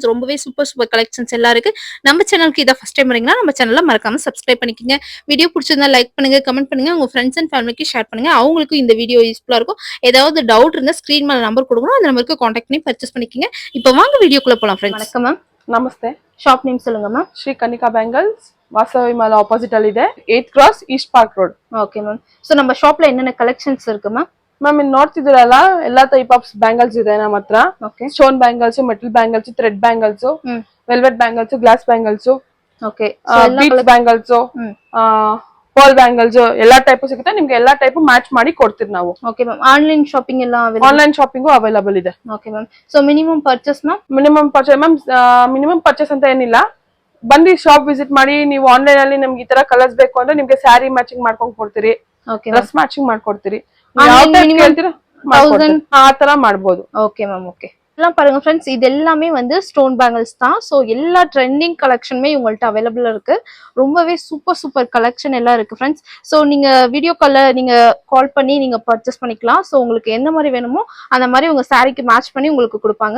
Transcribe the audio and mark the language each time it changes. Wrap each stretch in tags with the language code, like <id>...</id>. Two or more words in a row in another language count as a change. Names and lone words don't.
<ta>ரொம்பவே</ta> <en>super collections</en> <ta>எல்லாம் இருக்கு. நம்ம சேனலுக்கு இதை</ta> <en>first time</en> <ta>வரீங்கன்னா நம்ம சேனலை மறக்காம சப்ஸ்கிரைப் பண்ணிக்கோங்க. வீடியோ பிடிச்சிருந்தா லைக் பண்ணுங்க, கமெண்ட் பண்ணுங்க, உங்க</ta> <en>friends and family</en> <ta>ஷேர் பண்ணுங்க. அவங்களுக்கும் இந்த வீடியோ யூஸ்ஃபுல்லா இருக்கும். ஏதாவது டவுட் இருந்தா ஸ்கிரீன் மேல நம்பர் கொடுக்கணும், அந்த நம்பருக்கு காண்டாக்ட் பண்ணி பர்ச்சேஸ் பண்ணிக்கோங்க. இப்போ வாங்க வீடியோக்குள்ள போலாம் ஃப்ரெண்ட்ஸ். வணக்கம் மேம்.</ta> <kn>ನಮಸ್ತೆ.</kn> <en>shop name</en> <ta>சொல்லுங்க மேம்.</ta> <kn>ಶ್ರೀ ಕನಿಕಾ ಬ್ಯಾಂಗಲ್ಸ್ ವಾಸವಿ ಮಾಲ್ ಆಪೋಸಿಟ್ ಅಲ್ಲಿ ಇದೆ, 8th ಕ್ರಾಸ್ ಈಸ್ಟ್ ಪಾರ್ಕ್ ರೋಡ್.</kn> <ta>ஓகே மேம். சோ நம்ம ஷாப்ல என்னென்ன கலெக்ஷன்ஸ் இருக்கு மேம்?</ta> <kn>ಮ್ಯಾಮ್ ಇಲ್ಲಿ ನೋಡ್ತಿದ್ದೀರಲ್ಲ ಎಲ್ಲಾ</kn> <en>type of bangles</en> <kn>ಇದೆ ನಮ್ಮ ಹತ್ರ. ಓಕೆ.</kn> <en>Stone bangles, metal bangles, thread bangles, velvet bangles, glass bangles,</en> <kn>ಓಕೆ.</kn> <en>beads bangles, pearl bangles</en> <kn>ಎಲ್ಲಾ ಟೈಪ್ ಸಿಗುತ್ತೆ. ನಿಮ್ಗೆ ಎಲ್ಲಾ ಟೈಪ್ ಮ್ಯಾಚ್ ಮಾಡಿ ಕೊಡ್ತೀವಿ ನಾವು.</kn> <en>Okay ma'am. Online shopping</en> <kn>ಎಲ್ಲ</kn> <en>online shopping available</en> <kn>ಇದೆ.</kn> <en>Okay ma'am. So minimum purchase ma'am? minimum purchase</en> <kn>ಅಂತ ಏನಿಲ್ಲ. ಬಂದು</kn> <en>shop visit</en> <kn>ಮಾಡಿ. ನೀವು ಆನ್ಲೈನ್ ಅಲ್ಲಿ ನಿಮ್ಗೆ ಈ ತರ ಕಲರ್ಸ್ ಬೇಕು ಅಂದ್ರೆ ನಿಮ್ಗೆ</kn> <en>saree matching</en> <kn>ಮಾಡ್ಕೊಂಡ್ ಕೊಡ್ತೀರಿ,</kn> <en>dress matching</en> <kn>ಮಾಡ್ಕೊಡ್ತೀರಿ. ಕೇಳ್ತೀರಾ ಆ ತರ ಮಾಡ್ಬೋದು.</kn> <ta>ஓகே மேம். ஓகே. எல்லாம் பாருங்க ஃப்ரெண்ட்ஸ், இது எல்லாமே வந்து</ta> <en>stone bangles</en> <ta>தான். ஸோ எல்லா ட்ரெண்டிங் கலெக்ஷனுமே உங்கள்கிட்ட அவைலபிள் இருக்கு. ரொம்பவே</ta> <en>super collection</en> <ta>எல்லாம் இருக்கு ஃப்ரெண்ட்ஸ். ஸோ நீங்க வீடியோ காலில் நீங்க கால் பண்ணி நீங்க பர்ச்சேஸ் பண்ணிக்கலாம். ஸோ உங்களுக்கு எந்த மாதிரி வேணுமோ அந்த மாதிரி உங்க சாரிக்கு மேட்ச் பண்ணி உங்களுக்கு கொடுப்பாங்க.</ta>